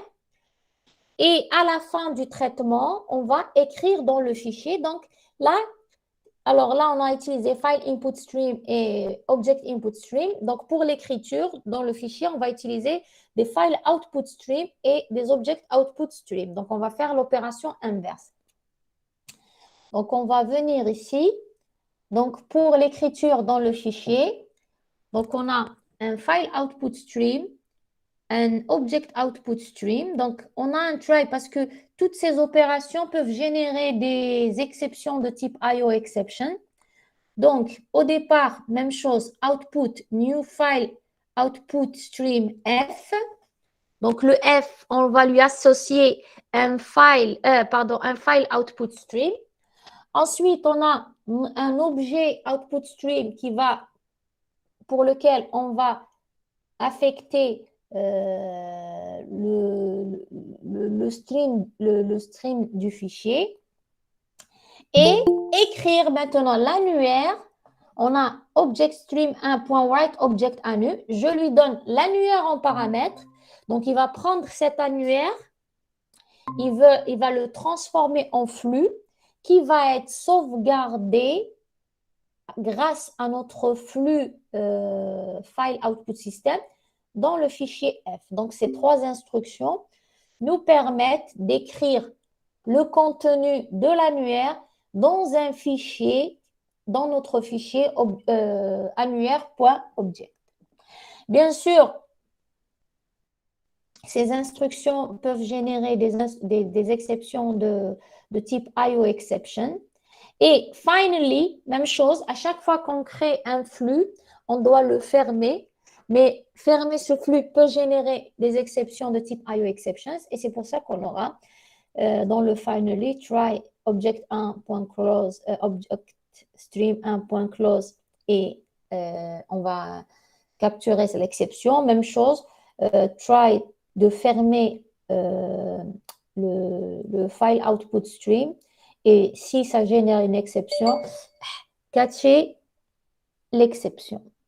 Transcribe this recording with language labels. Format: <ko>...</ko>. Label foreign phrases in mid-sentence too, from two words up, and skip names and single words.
<fr>Et à la fin du traitement, on va écrire dans le fichier. Donc, là, on a utilisé</fr> <en>file input stream</en> <fr>et</fr> <en>object input stream.</en> <fr>Donc, pour l'écriture, dans le fichier, on va utiliser des</fr> <en>file output stream</en> <fr>et des</fr> <en>object output stream.</en> <fr>Donc, on va faire l'opération inverse. Donc, on va venir ici. Donc, pour l'écriture dans le fichier, donc on a un</fr> <en>file output stream,</en> <fr>un</fr> <en>object output stream.</en> <fr>Donc, on a un try parce que toutes ces opérations peuvent générer des exceptions de type</fr> <en>IO exception.</en> <fr>Donc, au départ, même chose,</fr> <en>output, new file, output stream F.</en> <fr>Donc, le F, on va lui associer un</fr> <en>file output stream.</en> <fr>Ensuite, on a un objet</fr> <en>output stream</en> <fr>pour lequel on va affecter le stream du fichier et écrire maintenant l'annuaire. On a</fr> <en>object stream 1.write object anu.</en> <fr>Je lui donne l'annuaire en paramètre. Donc, il va prendre cet annuaire, il va le transformer en flux qui va être sauvegardé grâce à notre flux</fr> <en>file output system</en> <fr>dans le fichier F. Donc, ces trois instructions nous permettent d'écrire le contenu de l'annuaire dans un fichier, dans notre fichier annuaire.object. Bien sûr, ces instructions peuvent générer des exceptions de type</fr> <en>IO exception.</en> <fr>Et finally, même chose, à chaque fois qu'on crée un flux, on doit le fermer. Mais fermer ce flux peut générer des exceptions de type</fr> <en>IO exceptions.</en> <fr>Et c'est pour ça qu'on aura dans le finally</fr> <en>try object 1.close, object stream 1.close</en> <fr>et on va capturer l'exception. Même chose, try de fermer le</fr> <en>file output stream</en> <fr>et si ça génère une exception, catcher l'exception.</fr>